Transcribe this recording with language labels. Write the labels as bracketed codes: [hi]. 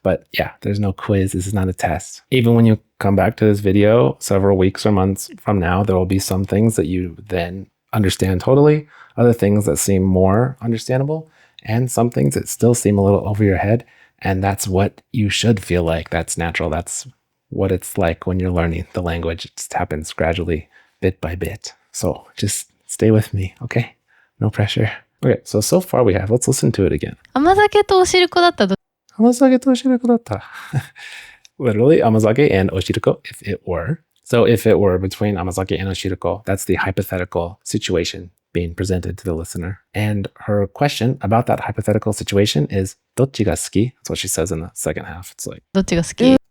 [en] But yeah, there's no quiz. This is not a test. Even when you come back to this video several weeks or months from now, there will be some things that you then understand totally, other things that seem more understandable, and some things that still seem a little over your head. And that's what you should feel like. That's natural. That's what it's like when you're learning the language. It just happens gradually, bit by bit. So just stay with me, okay? No pressure. Okay, so far we have, let's listen to it again. [ja] 甘酒とおしるこだったら甘酒とおしるこだった。 [en] Literally, amazake and oshiruko if it were. So if it were between amazake and oshiruko, that's the hypothetical situation being presented to the listener. And her question about that hypothetical situation is, [ja] どっちが好き? [en] That's what she says in the second half. It's like, [ja] どっちが好き?